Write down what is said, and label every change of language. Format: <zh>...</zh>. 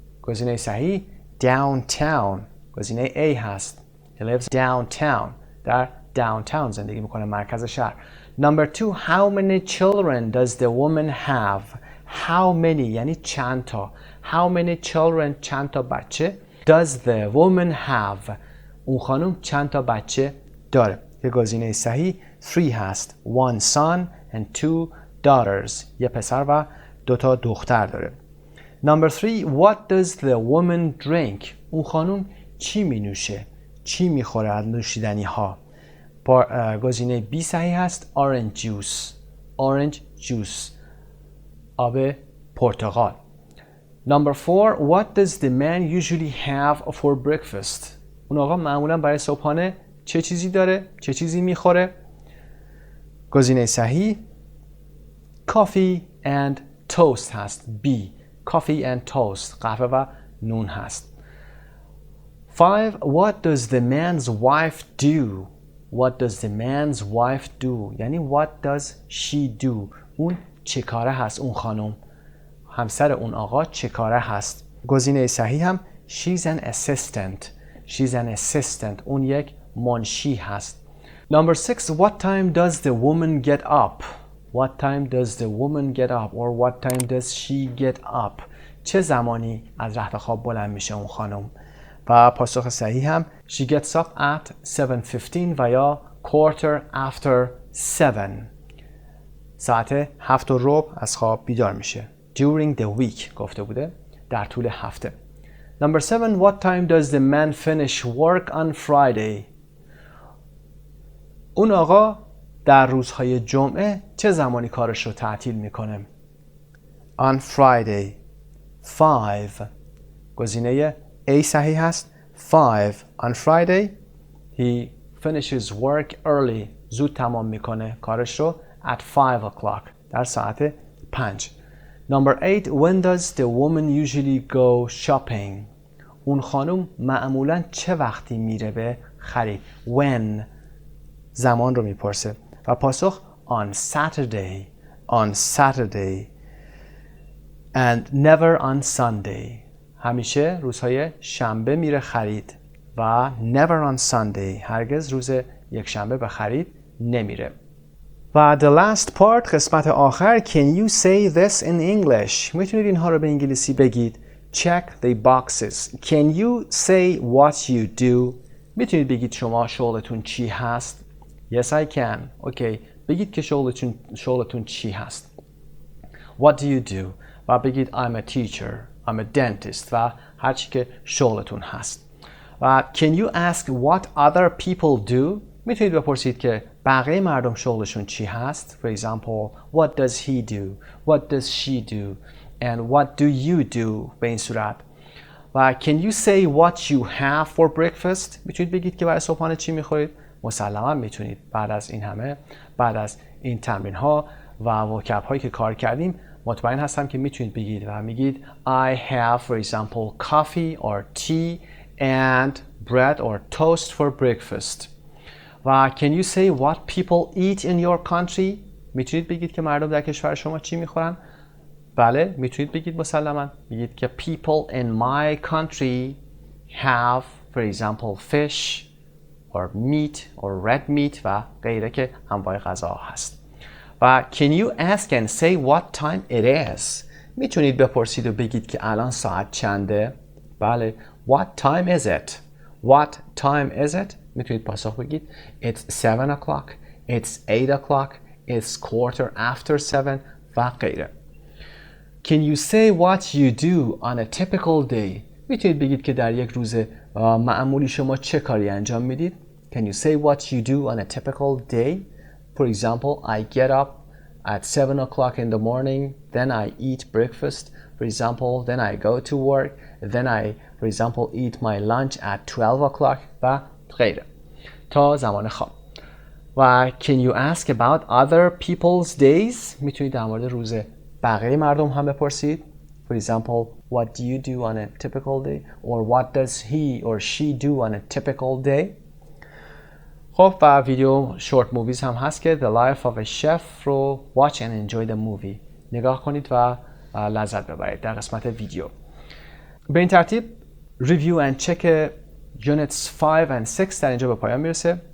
<fa>گزینه صحیح downtown. گزینه A هست.</fa> <en>He lives downtown.</en> <fa>در downtown زندگی میکنه، مرکز شهر.</fa> <en>Number 2. How many children does the woman have? How many</en> <fa>یعنی چند تا.</fa> <en>How many children</en> <fa>چند تا بچه.</fa> <en>Does the woman have</en> <fa>اون خانم چند تا بچه داره. که گزینه صحیح 3 هست.</fa> <en>1 son and 2 daughters.</en> <fa>یه پسر و 2 تا دختر داره.</fa> <en>Number 3. What does the woman drink?</en> <fa>اون خانم چی می نوشه؟ چی می خوره از نوشیدنی ها؟ گزینه B صحیح هست.</fa> <en>Orange juice. Orange juice.</en> <fa>آب پرتقال.</fa> <en>Number 4. What does the man usually have for breakfast?</en> <fa>اون آقا معمولا برای صبحانه چه چیزی داره؟ چه چیزی میخوره؟ گزینه صحیح</fa> <en>coffee and toast</en> <fa>هست.</fa> <en>B. coffee and toast.</en> <fa>قهوه و نون هست. 5.</fa> <en>What does the man's wife do? What does the man's wife do? یعنی what does she do?</en> <fa>اون چه کاره هست؟ اون خانم، همسر اون آقا چه کاره هست؟ گزینه صحیح هم</fa> <en>she's an assistant. She's an assistant.</en> <fa>اون یک منشی هست.</fa> <en>Number 6. What time does the woman get up? What time does the woman get up? Or what time does she get up?</en> <fa>چه زمانی از رخت خواب بلند میشه اون خانم؟ و پاسخ صحیح هم</fa> <en>she gets up at 7:15</en> <fa>و یا</fa> <en>quarter after 7.</en> <fa>ساعت 7:15 از خواب بیدار میشه.</fa> <en>During the week</en> <fa>گفته بوده، در طول هفته.</fa> <en>Number 7. What time does the man finish work on Friday?</en> <fa>اون آقا در روزهای جمعه چه زمانی کارش رو تعطیل میکنه؟</fa> <en>On Friday.</en> <fa>5. گزینه A صحیح هست. 5.</fa> <en>On Friday he finishes work early.</en> <fa>زود تمام میکنه کارش رو</fa> <en>at 5 o'clock.</en> <fa>در ساعت 5.</fa> <en>Number 8. When does the woman usually go shopping?</en> <fa>اون خانم معمولاً چه وقتی میره به خرید؟ When. زمان رو میپرسه و پاسخ</fa> <en>on Saturday. On Saturday. And never on Sunday.</en> <fa>همیشه روزهای شنبه میره خرید و</fa> <en>never on Sunday.</en> <fa>هرگز روز یک شنبه به خرید نمیره. و</fa> <en>the last part</en> <fa>قسمت آخر</fa> <en>can you say this in English؟</en> <fa>میتونید اینها رو به انگلیسی بگید.</fa> <en>Check the boxes. Can you say what you do؟</en> <fa>میتونید بگید شما شغلتون چی هست؟</fa> <en>Yes I can.</en> <fa>اوکی. بگید که شغلتون چی هست.</fa> <en>What do you do؟</en> <fa>و بگید</fa> <en>I'm a teacher. I'm a dentist</en> <fa>و هرچی که شغلتون هست. و</fa> <en>can you ask what other people do؟</en> <fa>میتونید بپرسید که بقیه مردم شغلشون چی هست.</fa> <en>For example, what does he do? What does she do? And what do you do؟</en> <fa>به این صورت. و</fa> <en>can you say what you have for breakfast؟</en> <fa>میتونید بگید که برای صبحانه چی میخورید. مسلما میتونید بعد از این تمرین ها و وکب هایی که کار کردیم مطمئن هستم که میتونید بگید و میگید</fa> <en>I have for example coffee or tea and bread or toast for breakfast.</en> <fa>و</fa> <en>can you say what people eat in your country؟</en> <fa>میتونید بگید که مردم در کشور شما چی میخورن؟ بله میتونید بگید مسلما. میگید که</fa> <en>people in my country have for example fish or meat or red meat</en> <fa>و غیره که انواع غذا هست. و</fa> <en>can you ask and say what time it is؟</en> <fa>میتونید بپرسید و بگید که الان ساعت چنده؟ بله.</fa> <en>What time is it؟ What time is it؟</en> <fa>میتونید پاسخ بگید</fa> <en>It's 7 o'clock. It's 8 o'clock. It's quarter after 7</en> <fa>و غیره.</fa> <en>Can you say what you do on a typical day؟</en> <fa>میتونید بگید که در یک روز معمولی شما چه کاری انجام میدید؟</fa> <en>Can you say what you do on a typical day؟ For example, I get up at 7 o'clock in the morning, then I eat breakfast. For example, then I go to work, then I, for example, eat my lunch at 12 o'clock</en> <fa>و غیره تا زمان خواب. و</fa> <en>can you ask about other people's days؟</en> <fa>میتونید در مورد روز بقیه مردم هم بپرسید.</fa> <en>For example, what do you do on a typical day? Or what does he or she do on a typical day?</en> <fa>خب و ویدیو شورت موویز هم هست که The Life of a Chef رو</fa> <en>Watch and Enjoy the Movie</en> <fa>نگاه کنید و لذت ببرید در قسمت ویدیو. به این ترتیب ریویو</fa> <en>and check Units 5 and 6</en> <fa>در اینجا به پایان میرسه.</fa>